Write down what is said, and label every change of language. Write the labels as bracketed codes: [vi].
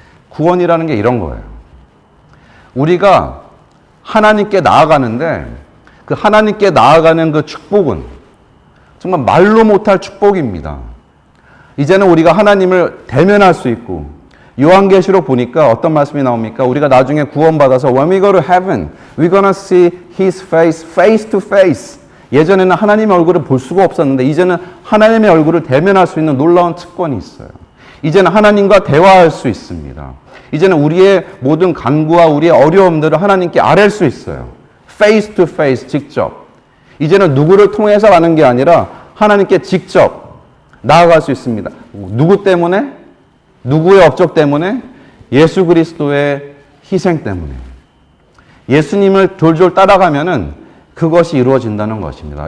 [ko] 구원이라는 게 이런 거예요. 우리가 하나님께 나아가는데 그 하나님께 나아가는 그 축복은 정말 말로 못할 축복입니다. 이제는 우리가 하나님을 대면할 수 있고 요한계시록 보니까 어떤 말씀이 나옵니까? 우리가 나중에 구원받아서 [en] When we go to heaven, we're gonna see His face, face to face. [ko] 예전에는 하나님의 얼굴을 볼 수가 없었는데 이제는 하나님의 얼굴을 대면할 수 있는 놀라운 특권이 있어요. 이제는 하나님과 대화할 수 있습니다. 이제는 우리의 모든 간구와 우리의 어려움들을 하나님께 아뢰 수 있어요. [en] face to face, [ko] 직접. 이제는 누구를 통해서 가는 게 아니라 하나님께 직접 나아갈 수 있습니다. 누구 때문에? 누구의 업적 때문에? 예수 그리스도의 희생 때문에. 예수님을 졸졸 따라가면은 그것이 이루어진다는 것입니다.